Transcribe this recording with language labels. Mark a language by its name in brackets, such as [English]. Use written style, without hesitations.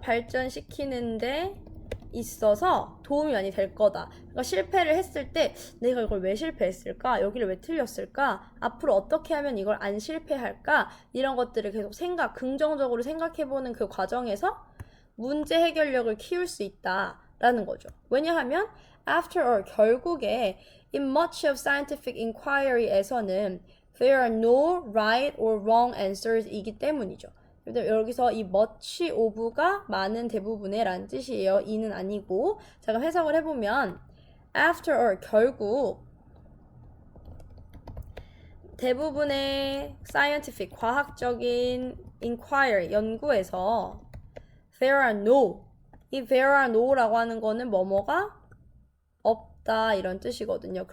[Korean] 발전시키는 데 있어서 도움이 많이 될 거다. 그러니까 실패를 했을 때 내가 이걸 왜 실패했을까? 여기를 왜 틀렸을까? 앞으로 어떻게 하면 이걸 안 실패할까? 이런 것들을 계속 긍정적으로 생각해보는 그 과정에서 문제 해결력을 키울 수 있다라는 거죠. 왜냐하면 [English] after all [Korean] 결국에 [English] in much of scientific inquiry에서는 there are no right or wrong answers [Korean] 이기 때문이죠. 여기서 이 much of가 많은 대부분의 라는 뜻이에요. 이는 아니고. 자, 그럼 해석을 해보면 [English] after all [Korean] 결국 대부분의 scientific 과학적인 inquiry 연구에서 [English] there are no [Korean] 이 there are no라고 하는 거는 뭐뭐가 없다 이런 뜻이거든요.